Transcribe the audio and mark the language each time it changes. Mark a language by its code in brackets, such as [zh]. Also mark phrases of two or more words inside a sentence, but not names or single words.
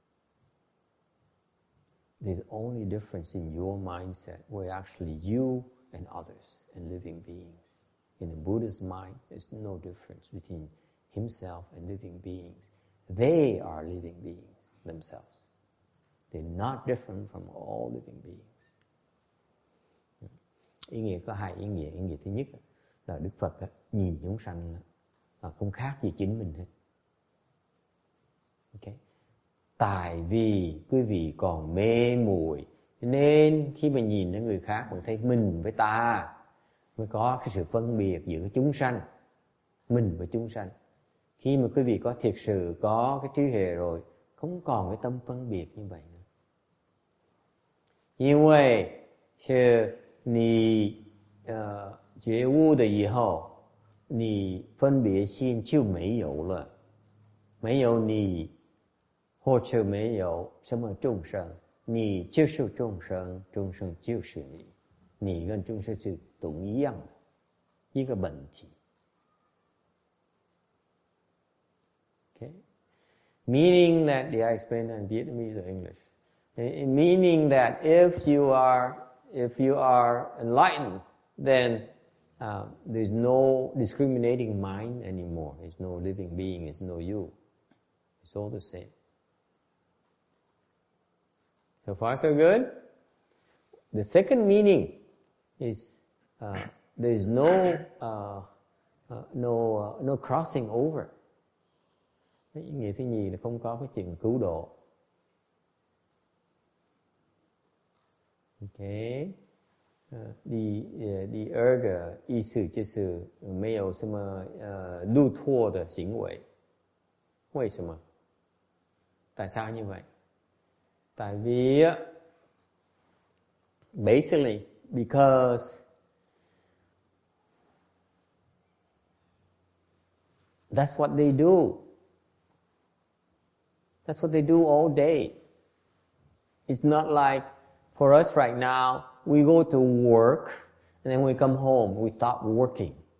[en] There's only difference in your mindset, where actually you and others and living beings. In the Buddha's mind, there's no difference between himself and living beings. They are living beings themselves. They're not different from all living beings. [vi] Ý nghĩa có hai ý nghĩa. Ý nghĩa thứ nhất là Đức Phật nhìn chúng sanh không khác gì chính mình hết. Okay. Tại vì quý vị còn mê muội, nên khi mà nhìn đến người khác còn thấy mình với ta, mới có cái sự phân biệt giữa chúng sanh, mình và chúng sanh. Khi mà quý vị có thiệt sự có cái trí huệ rồi, không còn cái tâm phân biệt như vậy nữa. [zh] 因为是你觉悟的以后，你分别心就没有了，没有你或者没有什么众生，你就是众生，众生就是你，你跟众生是同一样的一个本体。 [en] Okay? Meaning that, did I explain that in Vietnamese or English? Meaning that if you are enlightened, then there's no discriminating mind anymore. There's no living being. There's no you. It's all the same. So far, so good. The second meaning is there's no crossing over. [vi] Ý nghĩa thứ nhì là không có cái chuyện cứu độ. Okay. [zh] 第二个意思就是没有什么路拓的行为。为什么？ [vi] Tại sao như vậy? Tại vì [en] basically because that's what they do. That's what they do all day. It's not like for us right now, we go to work and then we come home, we stop working.